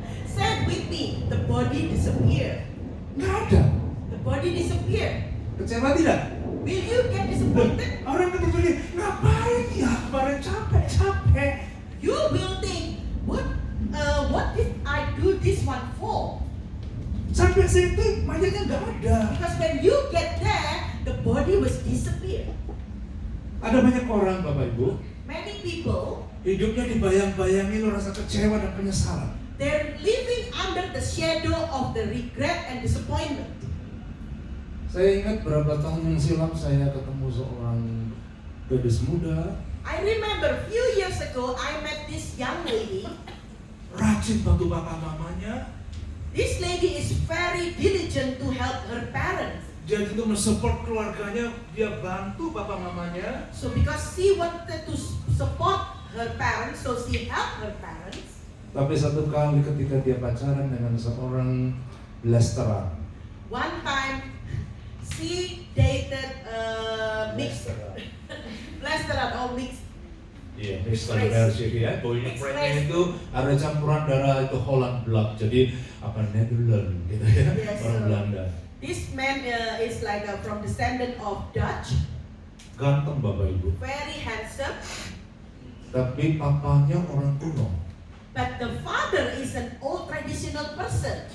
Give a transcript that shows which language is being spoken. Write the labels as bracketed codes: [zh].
[en] say with me, the body disappeared. [id] Nggak ada. [en] The body disappeared. [id] Kecewa tidak? [en] Will you get disappointed? [id] Orang kan berpikir, ngapain ya kemarin capek-capek. [en] You will think, what did I do this one for? [id] Sampai situ mayatnya nggak ada. [en] Because when you get there, the body was disappeared. [id] Ada banyak orang Bapak Ibu, [en] Many people, [id] hidupnya dibayang-bayangi lo rasa kecewa dan penyesalan. [en] they're living under the shadow of the regret and disappointment. [id] Saya ingat berapa tahun yang silam saya ketemu seorang gadis muda, [en] I remember few years ago I met this young lady. [id] rajin bantu papa mamanya. [en] This lady is very diligent to help her parents. [id] Dia itu mensupport keluarganya, dia bantu papa mamanya. [en] So because she wanted to support her parents, so she helped her parents. [id] Tapi satu kali ketika dia pacaran dengan seorang blasteran, [en] One time she dated mixed blasteran or mixed. [id] iya, [en] mixed allergy [id] ya. Boynya [en] Mixed friendnya race. [id] itu ada campuran darah itu Holland blood, jadi apa Netherlands gitu ya, [en] Yes, [id] orang [en] so- [id] Belanda. [en] This man is like from descendant of Dutch, [id] Ganteng bapak ibu, [en] very handsome, [id] tapi papanya orang kuno. [en] but the father is an old traditional person.